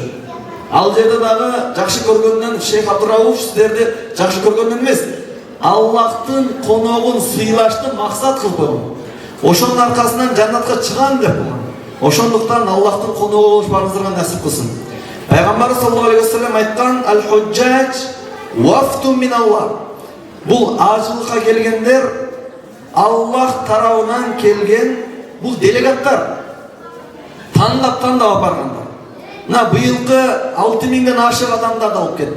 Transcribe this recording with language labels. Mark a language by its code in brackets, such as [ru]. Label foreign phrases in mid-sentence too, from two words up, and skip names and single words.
[ky] Ал жерде дагы жакшы көргөндөн Шейх Абдурауф сиздерди жакшы көргөндөн эмес, Аллахтын коногун сыйлашты максат кылып койгон. Ошонун аркасынан жаннатка чыгам деп койгон. Ошондуктан Аллахтын коногу болушпарыңыздарга насип кылсын. [ar] Пайгамбар صلى الله عليه وسلم айткан: "الحجاج وفد من الله". [ky] Бул ажылыкка келгендер Аллах тарабынан келген бул делегаттар. Тандап апаргандар. Мына быйылкы 6000ден ашык адамдарды алып кетти.